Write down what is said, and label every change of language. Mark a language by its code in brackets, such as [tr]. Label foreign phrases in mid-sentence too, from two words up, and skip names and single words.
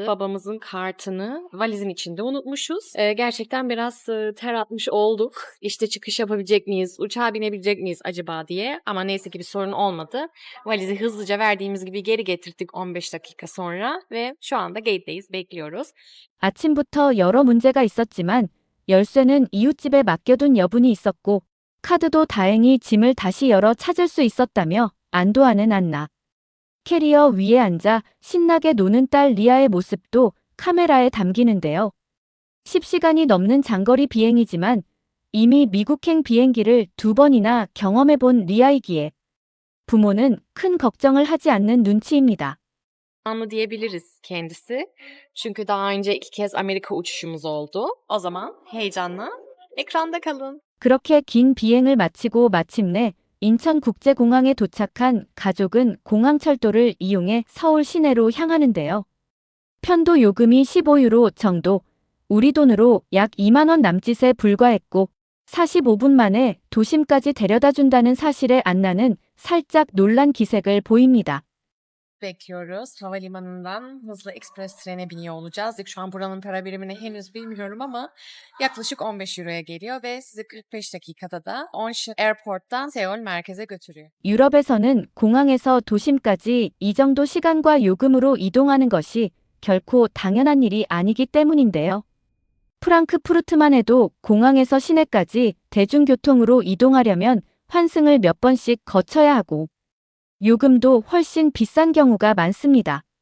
[tr] Babamızın kartını valizin içinde unutmuşuz. Gerçekten biraz ter atmış olduk. İşte çıkış yapabilecek miyiz, uçağa binebilecek miyiz acaba diye. Ama neyse ki bir sorun olmadı. Valizi hızlıca verdiğimiz gibi geri getirdik 15 dakika sonra ve şu anda gate'deyiz, bekliyoruz. [ko] 아침부터 여러 문제가 있었지만 열쇠는 이웃집에 맡겨둔 여분이 있었고 카드도 다행히 짐을 다시 열어 찾을 수 있었다며 안도하는 안나. 캐리어 위에 앉아 신나게 노는 딸 리아의 모습도 카메라에 담기는데요. 10시간이 넘는 장거리 비행이지만 이미 미국행 비행기를 2번이나 경험해본 리아이기에 부모는 큰 걱정을 하지 않는 눈치입니다. [tr] Anlı diyebiliriz kendisi. Çünkü daha önce 2 kez Amerika uçuşumuz oldu. O zaman heyecanla ekranda kalın. [ko] 그렇게 긴 비행을 마치고 마침내 인천국제공항에 도착한 가족은 공항철도를 이용해 서울 시내로 향하는데요. 편도 요금이 15유로 정도, 우리 돈으로 약 2만 원 남짓에 불과했고 45분 만에 도심까지 데려다 준다는 사실에 안나는 살짝 놀란 기색을 보입니다. [tr] Bekliyoruz. Havalimanından hızlı ekspres trene biniyor olacağız. Şu an buranın para birimini henüz bilmiyorum ama yaklaşık 15 euroya geliyor ve sizi 45 dakikada da Onshi Airport'tan Seul merkeze götürüyor. [ko] 유럽에서는 공항에서 도심까지 이 정도 시간과 요금으로 이동하는 것이 결코 당연한 일이 아니기 때문인데요. 프랑크푸르트만 해도 공항에서 시내까지 대중교통으로 이동하려면 환승을 몇 번씩 거쳐야 하고 요금도 훨씬 비싼 경우가 많습니다.